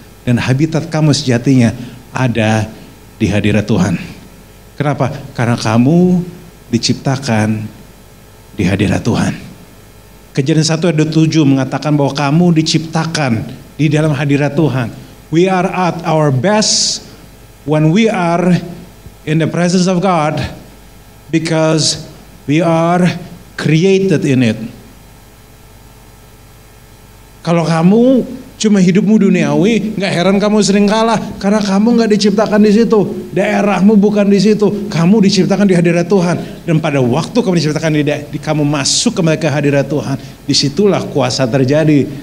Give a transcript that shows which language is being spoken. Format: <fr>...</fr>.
<id>Dan habitat kamu sejatinya ada di hadirat Tuhan. Kenapa? Karena kamu diciptakan di hadirat Tuhan. Kejadian 1 ayat 27 mengatakan bahwa kamu diciptakan di dalam hadirat Tuhan.</id> <en>We are at our best when we are in the presence of God because we are created in it.</en> <id>Kalau kamu cuma hidupmu duniawi, nggak heran kamu sering kalah karena kamu nggak diciptakan di situ. Daerahmu bukan di situ. Kamu diciptakan di hadirat Tuhan. Dan pada waktu kamu diciptakan kamu masuk kembali ke hadirat Tuhan, disitulah kuasa terjadi.</id>